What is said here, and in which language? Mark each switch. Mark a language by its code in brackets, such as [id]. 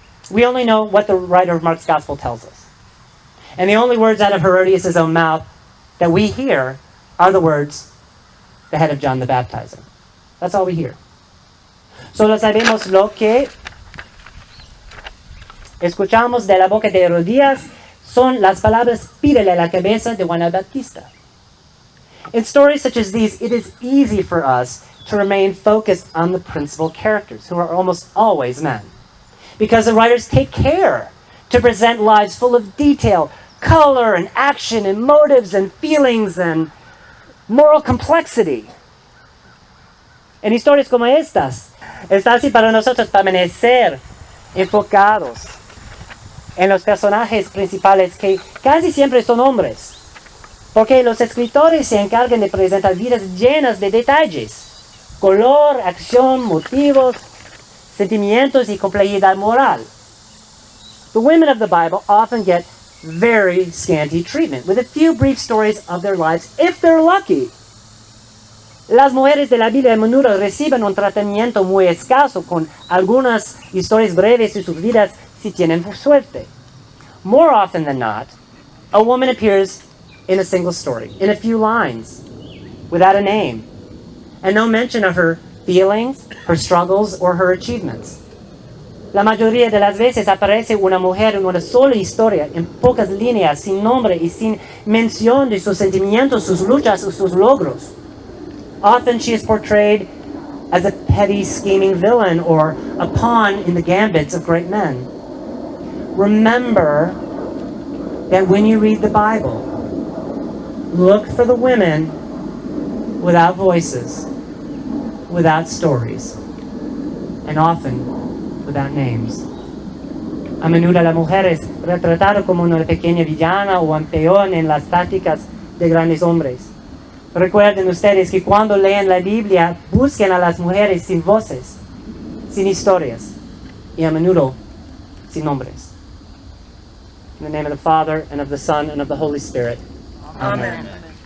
[en] We only know what the writer of Mark's Gospel tells us. And the only words out of Herodias' own mouth that we hear are the words, the head of John the Baptizer. That's all we hear. [es] Solo sabemos lo que escuchamos de la boca de Herodías son las palabras, pídele la cabeza de Juan el Bautista. [en] In stories such as these, it is easy for us to remain focused on the principal characters, who are almost always men, because the writers take care to present lives full of detail, color, and action, and motives, and feelings, and moral complexity. [es] En historias como estas, es fácil para nosotros permanecer enfocados en los personajes principales, que casi siempre son hombres, porque los escritores se encargan de presentar vidas llenas de detalles, color, acción, motivos, sentimientos y complejidad moral. [en] The women of the Bible often get very scanty treatment, with a few brief stories of their lives, if they're lucky. [es] Las mujeres de la Biblia a menudo reciben un tratamiento muy escaso, con algunas historias breves de sus vidas si tienen suerte. [en] More often than not, a woman appears in a single story, in a few lines, without a name, and no mention of her feelings, her struggles, or her achievements. [es] La mayoría de las veces aparece una mujer en una sola historia, en pocas líneas, sin nombre y sin mención de sus sentimientos, sus luchas o sus logros. [en] Often she is portrayed as a petty, scheming villain or a pawn in the gambits of great men. Remember that when you read the Bible, look for the women without voices, without stories, and often without names. [es] A menudo la mujer es retratada como una pequeña villana o un peón en las tácticas de grandes hombres. Recuerden ustedes que cuando leen la Biblia, busquen a las mujeres sin voces, sin historias, y a menudo sin nombres. [en] In the name of the Father, and of the Son, and of the Holy Spirit. Amen.